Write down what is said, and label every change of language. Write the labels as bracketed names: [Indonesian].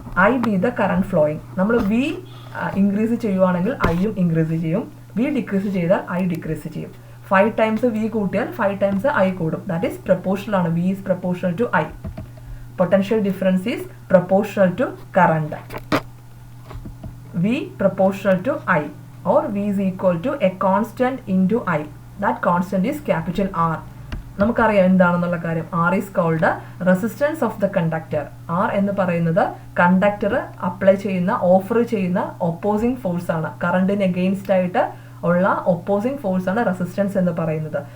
[English] I be the current flowing. [Malayalam] നമ്മൾ V increase ചെയ്യുവാണെങ്കിൽ ഐയും ഇൻക്രീസ് ചെയ്യും. വി ഡിക്രീസ് ചെയ്താൽ ഐ ഡിക്രീസ് ചെയ്യും. 5 ടൈംസ് വി കൂട്ടിയാൽ 5 ടൈംസ് ഐ കൂടും. [English] That is proportional ആണ്. V is proportional to I. Potential difference is proportional to current. V proportional to I or V is equal to a constant into I. That constant is capital R. [Malayalam] നമുക്കറിയാം എന്താണെന്നുള്ള കാര്യം. [English] R is called resistance of the conductor. [Malayalam] R എന്ന് പറയുന്നത് conductor apply ചെയ്യുന്ന, offer ചെയ്യുന്ന opposing force ആണ്. കറണ്ടിന് against ആയിട്ട് ഉള്ള ഒപ്പോസിംഗ് ഫോഴ്സ് ആണ് റെസിസ്റ്റൻസ് എന്ന് പറയുന്നത്.